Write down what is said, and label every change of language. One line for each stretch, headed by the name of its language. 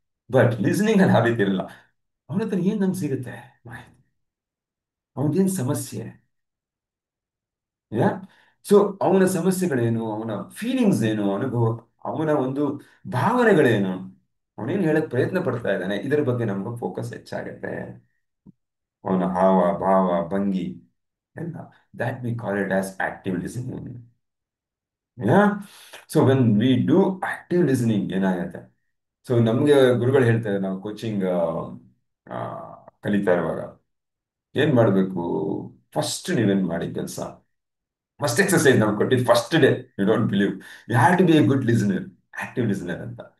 Kannada: But listening ಅಲ್ಲಿ ಆ ರೀತಿ ಇರಲ್ಲ. ಅವನ ಹತ್ರ ಏನ್ ನಮ್ಗೆ ಸಿಗುತ್ತೆ ಮಾಹಿತಿ, ಅವನದೇನ್ ಸಮಸ್ಯೆ, ಯಾ ಸೊ ಅವನ ಸಮಸ್ಯೆಗಳೇನು, ಅವನ ಫೀಲಿಂಗ್ಸ್ ಏನು, ಅನುಭವ, ಅವನ ಒಂದು ಭಾವನೆಗಳೇನು, ಅವನೇನು ಹೇಳಕ್ ಪ್ರಯತ್ನ ಪಡ್ತಾ ಇದ್ದಾನೆ, ಇದರ ಬಗ್ಗೆ ನಮ್ಗೆ ಫೋಕಸ್ ಹೆಚ್ಚಾಗುತ್ತೆ. ಅವನ ಹಾವ ಭಾವ ಭಂಗಿ ಎಲ್ಲ,
English: that we call it as active listening. Yeah so when we do active listening
Kannada: ಏನಾಗುತ್ತೆ,
English: so
Kannada: ನಮ್ಗೆ ಗುರುಗಳು ಹೇಳ್ತಾರೆ, ನಾವು ಕೋಚಿಂಗ್ ಕಲಿತಾ ಇರುವಾಗ ಏನ್ ಮಾಡ್ಬೇಕು,
English: first
Kannada: ನೀವೇನ್ ಮಾಡಿ ಕೆಲಸ,
English: first exercise
Kannada: ನಾವು ಕೊಟ್ಟಿದ್ದು
English: First day, you don't believe, you have to be a good listener, active listener ಅಂತ.